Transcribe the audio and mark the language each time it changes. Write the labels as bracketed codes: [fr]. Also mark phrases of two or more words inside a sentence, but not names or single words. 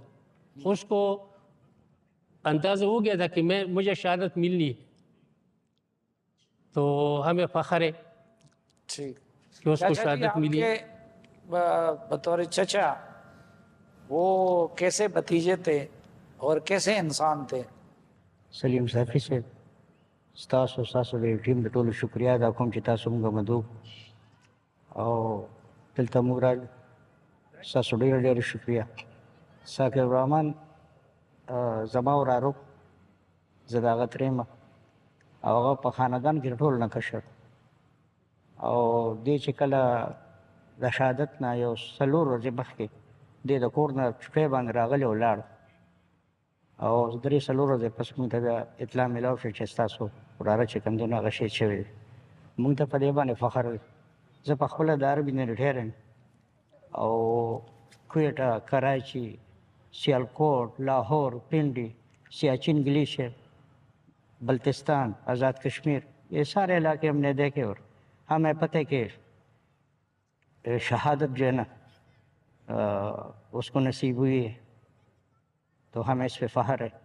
[ur] اس کو اندازہ ہو گیا تھا کہ مجھے شہادت ملنی ہے، تو ہمیں فخر ہے ٹھیک۔ کہ اس کو چاچا جی، شہادت آپ ملی۔ کے بطور چچا وہ کیسے بھتیجے تھے اور کیسے انسان تھے؟ [ps] سلیم صافی سے ستاسو د ټیم د ټولو شکریا ادا کوم چې تاسو موږ مدعو او دلته موږ راغلو. ستاسو ډېره شکریا. ثاقب الرحمن زما وراره، زه د هغه ترې یم او هغه په خاندان کې د ټولو نه کشر، او دې چې کله د شهادت نه یو 4 ورځې مخکې دې د کور نه چوټۍ باندې راغلی ولاړ، او 3-4 ورځې پس موږ ته بیا اطلاع میلاو شوه چې ستاسو وراره چې کوم دی نو هغه شهید شوی دی. موږ ته په دې باندې فخر دی. زه په خپله د عربي نه ریټایر یم او کویټه، [ur] کراچی، سیالکوٹ، لاہور، پنڈی، سیاچن گلیشیر، بلتستان، آزاد کشمیر، یہ سارے علاقے ہم نے دیکھے، اور ہمیں پتہ کہ شہادت جو ہے نا اس کو نصیب ہوئی ہے، تو ہمیں اس پہ فخر ہے.